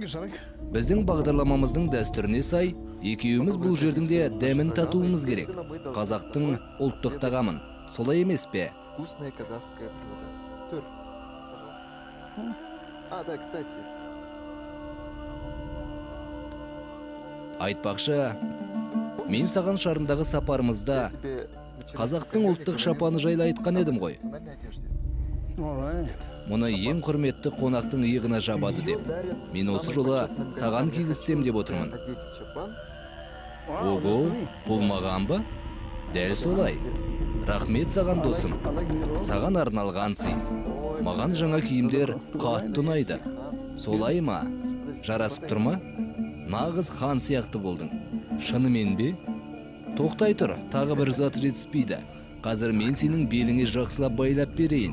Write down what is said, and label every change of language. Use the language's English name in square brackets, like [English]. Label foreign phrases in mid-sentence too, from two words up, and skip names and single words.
[Kazakh] Біздің бағдарламамыздың дәстүріне сай, екеуіміз бұл жердің де дәмін татуымыз керек. Қазақтың ұлттық тағамын. Солай емес пе? [Russian] Вкусное казахское блюдо. Тур, пожалуйста. А, да, кстати. [Kazakh] Айтпақшы, мен саған шарындағы сапарымызда [Russian] Тебе вечеринка [Kazakh] қазақтың ұлттық шапаны жайлы айтқан едім ғой. [Russian] в национальной одежде. [Kazakh] Мұны ең құрметті қонақтың иығына жабады деп. Мен осы жолы саған кигізсем деп отырмын. [Russian] Одеть в чапан. [Kazakh] Ого, бұл маған ба? Дәл солай. Рахмет саған досым. Саған арналған сый. Маған жаңа киімдер қатты ұнайды. Солай ма? Жарасып тұр ма? Нағыз хан сияқты болдың. Шынымен бе? Тоқтай тұр, тағы бір зат жетіспейді. Қазір мен сенің беліңе жақсылап байлап берейін.